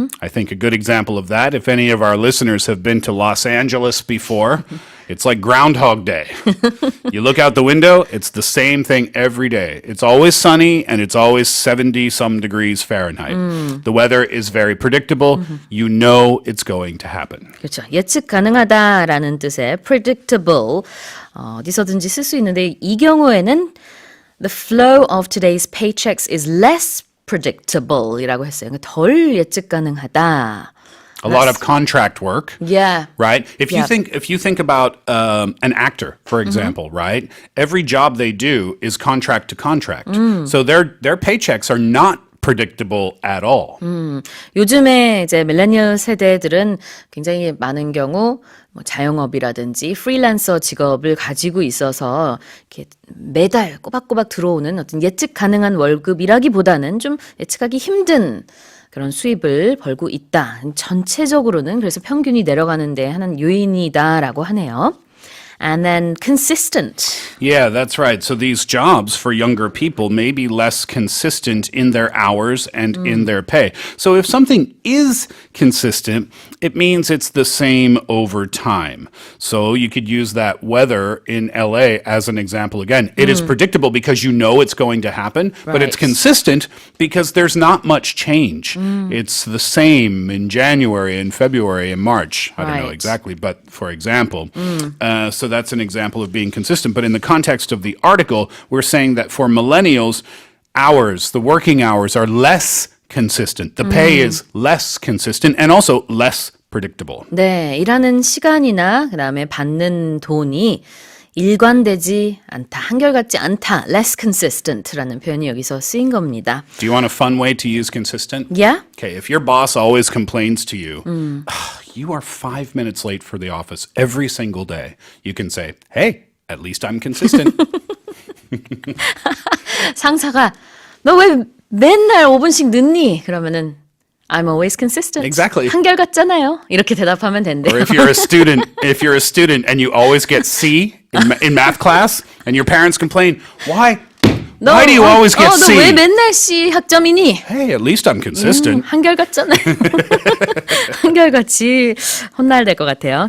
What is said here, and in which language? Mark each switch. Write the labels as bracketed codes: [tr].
[en] I think a good example of that, if any of our listeners have been to Los Angeles before, it's like Groundhog Day. You look out the window, it's the same thing every day. It's always sunny and it's always 70-some degrees Fahrenheit. The weather is very predictable. You know it's going to happen. [ko] 그렇죠. 예측 가능하다라는 뜻의 predictable 어디서든지 쓸 수 있는데 이 경우에는 [en] the flow of today's paychecks is less predictable [ko] 이라고 했어요. 덜 예측 가능하다. [en] A lot of contract work. Yeah. Right? If you think about an actor, for example, right? Every job they do is contract to contract. So their paychecks are not predictable at all. [ko] 요즘에 이제 밀레니얼 세대들은 굉장히 많은 경우 뭐 자영업이라든지 프리랜서 직업을 가지고 있어서 이렇게 매달 꼬박꼬박 들어오는 어떤 예측 가능한 월급이라기보다는 좀 예측하기 힘든 그런 수입을 벌고 있다. 전체적으로는 그래서 평균이 내려가는데 하는 요인이다라고 하네요. [en] And then consistent. Yeah, that's right. So these jobs for younger people may be less consistent in their hours and in their pay. So if something is consistent, it means it's the same over time. So you could use that weather in LA as an example again. It is predictable because you know it's going to happen, but it's consistent because there's not much change. It's the same in January and February and March. I don't know exactly, but for example. So that's an example of being consistent. But in the context of the article, we're saying that for millennials, the working hours are less consistent. The pay is less consistent and also less predictable. [ko] 네, 일하는 시간이나 그다음에 받는 돈이 일관되지 않다, 한결같지 않다, [en] less consistent [ko] 라는 표현이 여기서 쓰인 겁니다. [en] Do you want a fun way to use consistent? Yeah? Okay, if your boss always complains to you, you are 5 minutes late for the office every single day, you can say, hey, at least I'm consistent. [ko] 상사가 너 왜 맨날 5분씩 늦니? [en] 그러면은 I'm always consistent. Exactly. [ko] 한결같잖아요. 이렇게 대답하면 된대요. [en] Or if you're a student and you always get C in math class and your parents complain, why do you always get C? [ko] 너 왜 맨날 C 학점이니? [en] Hey, at least I'm consistent. [ko] 한결같잖아요. 한결같이 혼나야 될 것 같아요.